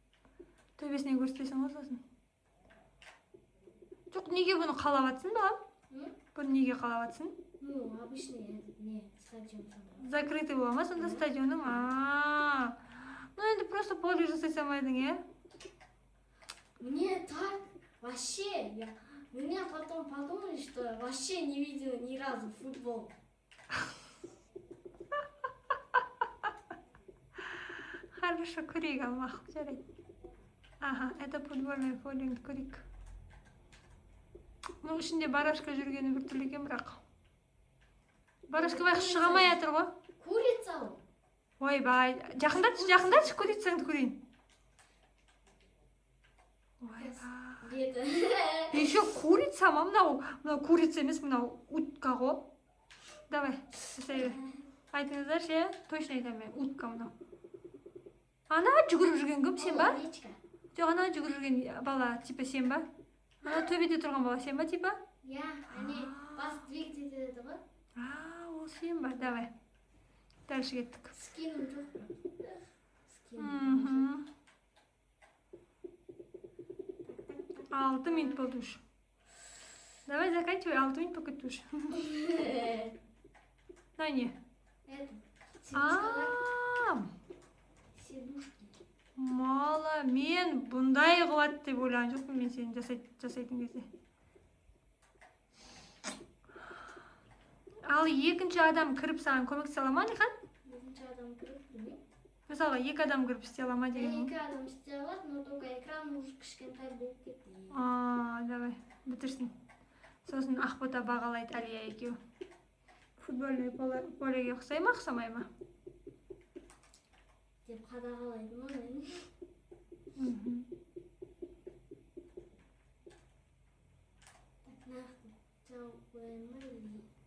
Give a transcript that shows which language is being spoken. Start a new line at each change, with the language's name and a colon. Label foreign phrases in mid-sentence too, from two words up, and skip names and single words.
Kazakh: Төбесінен көрсетесің ғой сосын. Жоқ, неге бұны қалап атсың балам? Бұны неге қалап жатсың?
Russian: Ну, обычный
Kazakh: не стадион саналады. Закрытый бола ма сонда стадионың? Ну енді
Russian: просто поле
Kazakh: жасай салмайдың, е?
Russian: Мне так вообще, меня потом подумали, что вообще не видел ни разу футбол. Хорошо,
Kazakh: көрейік ал мақұл жарайды.
Russian: Ага, это футбольный поле,
Kazakh: көрейік. Мұның ішінде барашка жүргені бір түрлі екен, бірақ. Барашка байқұс шыға алмай жатыр ғой. Курица ол. Ойбай, жақындатшы курицаңды көрейін. Ойбай. Беті.
Russian: Еще курица ма?
Kazakh: Мынау курица емес, мынау утка ғой. Давай, жасай бер. Айтыңыздаршы, е? Точно айтамын мен, утка мынау. Ана жүгіріп жүрген кім, сен ба? Жоқ, ана жүгіріп жүрген бала, типа сен ба? Ана төбеде тұрған бала, сен ба, типа?
Russian: Я, они
Kazakh: бас двигатель етеді ғой. Ол сен ба, давай. Дальше кеттік. Скинуым жоқ бірақ. Мхм. 6 минут болды уже.
Russian: Давай заканчивай,
Kazakh: 6 минут болып кетті уже. На не?
Russian: Это, сидушки.
Kazakh: Мала, мен бұндай қылады деп ойлаған жоқпын мен сені жасайтын кезде. Ал екінші адам кіріп саған көмектесе ала ма, Алихан? Екінші адам кіріп, білмеймін. Мысалға, екі адам кіріп істей ала ма деген. Екі адам істей алады,
Russian: но только экран уже
Kazakh: кішкентай болып кетті. Давай, бітірсін. Сосын Ақбота бағалайды Алия екеу.
Russian: Футбольный полеге
Kazakh: ұқсай ма, ұқсамай ма? Деп қадағалайды ма мен? Так, нақты жауып қояйын ма или?